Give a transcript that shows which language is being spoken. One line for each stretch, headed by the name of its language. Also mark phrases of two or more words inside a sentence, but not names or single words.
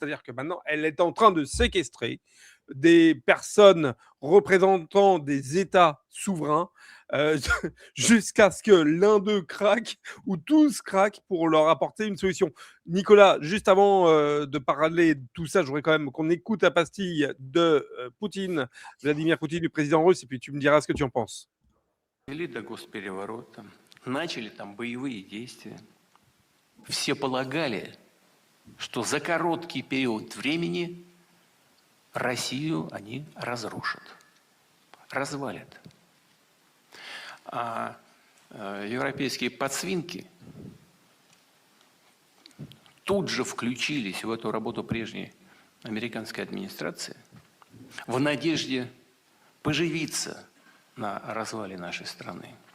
French: C'est-à-dire que maintenant, elle est en train de séquestrer des personnes représentant des États souverains jusqu'à ce que l'un d'eux craque ou tous craquent pour leur apporter une solution. Nicolas, juste avant de parler de tout ça, je voudrais quand même qu'on écoute la pastille de Poutine, Vladimir Poutine, du président russe, et puis tu me diras ce que tu en penses.
Russian: До госпереворота, начали там боевые действия. Все полагали, что за короткий период времени Россию они разрушат, развалят. А европейские подсвинки тут же включились в эту работу прежней американской администрации в надежде поживиться на развале нашей страны.